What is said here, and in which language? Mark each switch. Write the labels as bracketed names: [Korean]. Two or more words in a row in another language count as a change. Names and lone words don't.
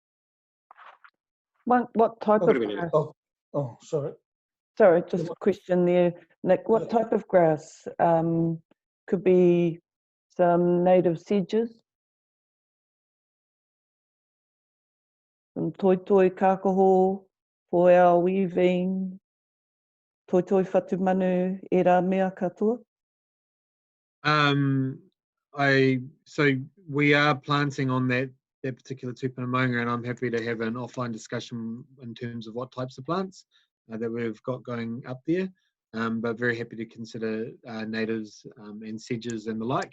[English] What type of grass? Oh, sorry. Sorry, just a question there, Nick. What type of grass? Could be some native sedges, some [Māori] toitoi kakaho, [English] poea weaving, [Māori] toitoi whatumanu, e rā mea katoa? [English] So we are planting on that that particular Tūpuna Maunga, and I'm happy to have an offline discussion in terms of what types of plants that we've got going up there, but very happy to consider natives and sedges and the like.